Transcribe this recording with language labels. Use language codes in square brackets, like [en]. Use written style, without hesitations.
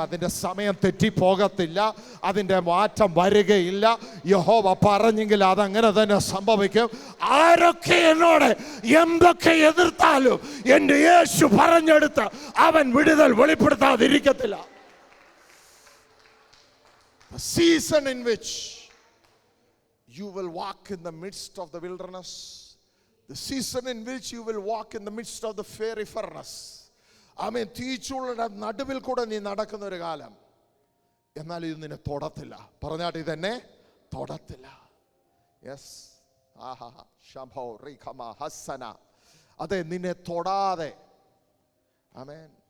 [ml] അതിൻ്റെ സമയം തെറ്റിപ്പോകത്തില്ല, അതിൻ്റെ മാറ്റം വരികയില്ല. യഹോവ പറഞ്ഞെങ്കിൽ അതങ്ങനെ തന്നെ സംഭവിക്കും. ആരൊക്കെ എന്നോട് എന്തൊക്കെ എതിർത്താലും എൻ്റെ യേശു പറഞ്ഞെടുത്ത് അവൻ വിടുതൽ വെളിപ്പെടുത്താതിരിക്കത്തില്ല. [en] A season in which you will walk in the midst of the wilderness. The season in which you will walk in the midst of the fiery furnace. [ml] ആമേൻ. തീച്ചൂളയുടെ നടുവിൽ കൂടെ നീ നടക്കുന്ന ഒരു കാലം. എന്നാൽ ഇത് നിന്നെ തൊടത്തില്ല. പറഞ്ഞാട്ട് ഇതെന്നെ തൊടത്തില്ല. യെസ്, ശംഭോ റീഖമ ഹസ്സന. അതെ, നിന്നെ തൊടാതെ. ആമേൻ.